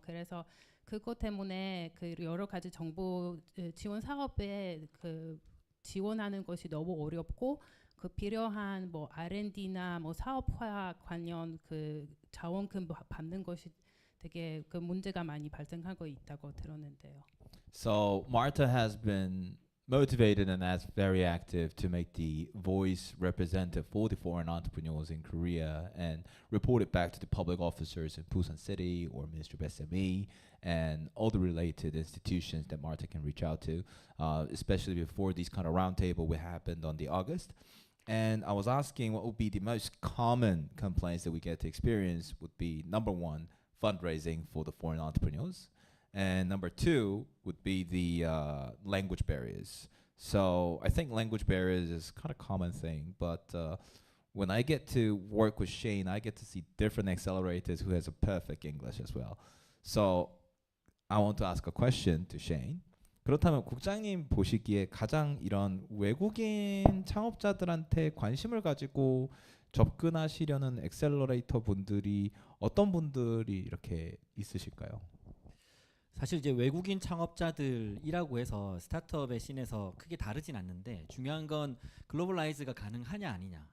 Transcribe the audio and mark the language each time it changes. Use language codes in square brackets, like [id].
[ko] 그래서 그것 때문에 그 여러 가지 정부 지원 사업에 그 지원하는 것이 너무 어렵고, 그 필요한 뭐 R&D나 뭐 사업화 관련 그 자원금 받는 것이 되게 그 문제가 많이 발생하고 있다고 들었는데요. [en] So Marta has been motivated and as very active to make the voice representative for the foreign entrepreneurs in Korea and report it back to the public officers in Busan City or Ministry of SME and all the related institutions that Marta can reach out to, especially before these kind of roundtable we happened on the August. And I was asking what would be the most common complaints that we get to experience would be number one, fundraising for the foreign entrepreneurs. And number two would be the language barriers. So I think language barriers is kind of common thing, but when I get to work with Shane, I get to see different accelerators who has a perfect English as well. So I want to ask a question to Shane. [ko] 그렇다면 국장님 보시기에 가장 이런 외국인 창업자들한테 관심을 가지고 접근하시려는 액셀러레이터 분들이 어떤 분들이 이렇게 있으실까요? 사실 이제 외국인 창업자들이라고 해서 스타트업의 씬에서 크게 다르진 않는데 중요한 건 글로벌라이즈가 가능하냐 아니냐.